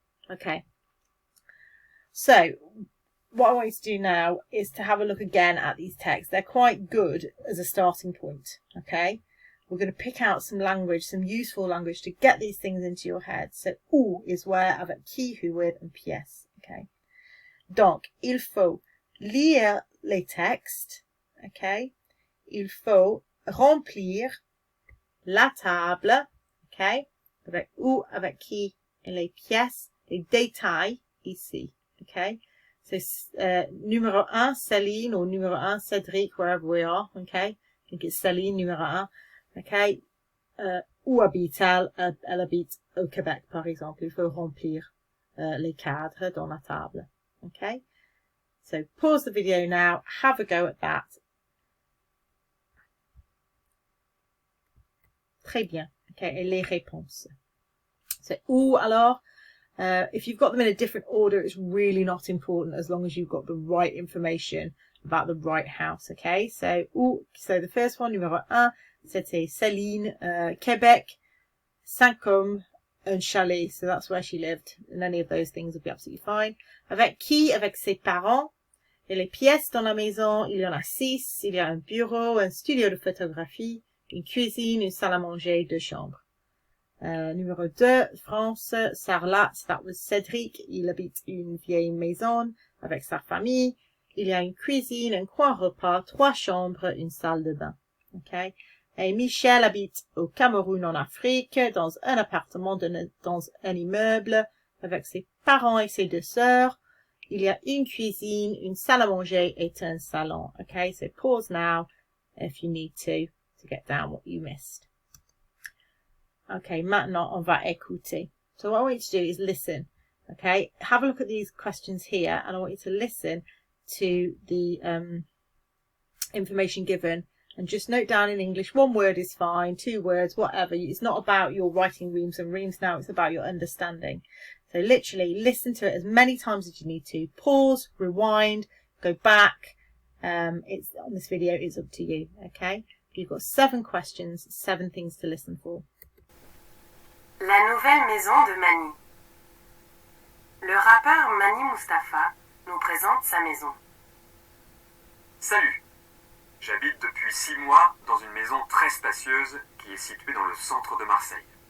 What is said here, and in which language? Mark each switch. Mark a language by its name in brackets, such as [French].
[English] Okay. So, what I want you to do now is to have a look again at these texts. They're quite good as a starting point, okay? We're going to pick out some language, some useful language to get these things into your head. So, où is where, avec qui, who, with, and pièce, okay? [French] Donc, il faut lire les textes, okay? Il faut remplir la table, okay? Avec où, avec qui, et les pièces, les détails ici, okay? [English] So, numéro 1, Céline, or numéro 1, Cédric, wherever we are, okay? I think it's Céline, numéro 1, okay? [French] Où habite-t-elle? Elle habite au Québec, par exemple. Il faut remplir les cadres dans la table. [English] Okay, so pause the video now, have a go at that. [French] Très bien. Okay, et les réponses. So, où alors? [English] If you've got them in a different order, it's really not important as long as you've got the right information about the right house. Okay, so où? So the first one, numéro 1, c'était Céline, Québec, 5 hommes, un chalet, so that's where she lived, and any of those things would be absolutely fine. [French] Avec qui? Avec ses parents. Et les pièces dans la maison, il y en a 6. Il y a un bureau, un studio de photographie, une cuisine, une salle à manger, 2 chambres. [English] Numéro 2, France, Sarlat, that was Cédric. [French] Il habite une vieille maison avec sa famille. Il y a une cuisine, un coin repas, 3 chambres, une salle de bain. Okay. Et Michel habite au Cameroun en Afrique, dans un appartement, dans un immeuble, avec ses parents et ses 2 sœurs. Il y a une cuisine, une salle à manger et un salon. [English] Okay, so pause now if you need to get down what you missed. Okay, maintenant on va écouter. So what I want you to do is listen. Okay, have a look at these questions here, and I want you to listen to the information given And just note down in English, 1 word is fine, 2 words, whatever. It's not about your writing reams and reams now, it's about your understanding. So literally listen to it as many times as you need to. Pause, rewind, go back. It's on this video, it's up to you, okay? You've got 7 questions, 7 things to listen for. [French] La nouvelle maison de Mani. Le rappeur Mani Mustapha nous présente sa maison. Salut! J'habite depuis 6 mois dans une maison très spacieuse qui est située dans le centre de Marseille.